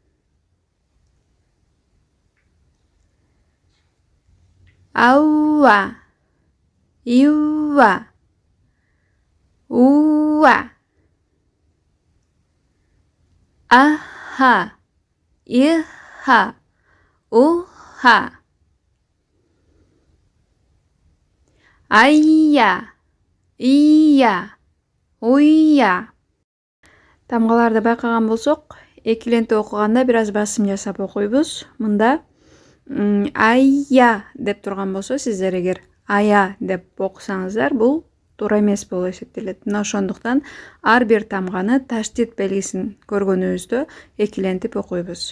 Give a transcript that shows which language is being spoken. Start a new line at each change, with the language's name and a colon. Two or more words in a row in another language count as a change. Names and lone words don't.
Kyrgyz: Awwa, iwwa, uwwa. Aha, iha, uha. Ayya, iyya, uyya. Тамгаларды байкаган болсок, экиленте окуганда бир аз басым жасап окуйбуз. Мында айя деп турган болсо, сиздер эгер ая деп окусаңыздар, бул туура эмес болуп эсептелет. Мына ошондуктан ар бир тамганы таштит белгисин көргөнүбүздө экилентип окуйбуз.